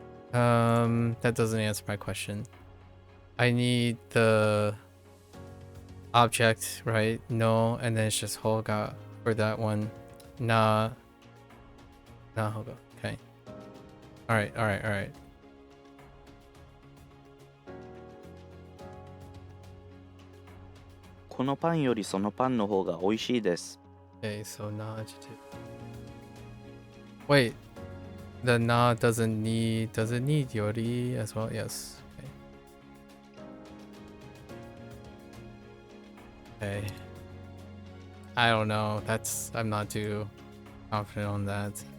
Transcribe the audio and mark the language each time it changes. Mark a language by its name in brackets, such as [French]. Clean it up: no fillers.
[English] That doesn't answer my question. I need the object, right? No, and then it's just Holga for that one. Nah. Nah, Holga. Okay. Alright, alright, alright. [Japanese] "このパンよりそのパンの方が美味しいです」 [English] Okay, so nah adjective. Wait. The na does it need yori as well? Yes. Okay. I don't know. I'm not too confident on that.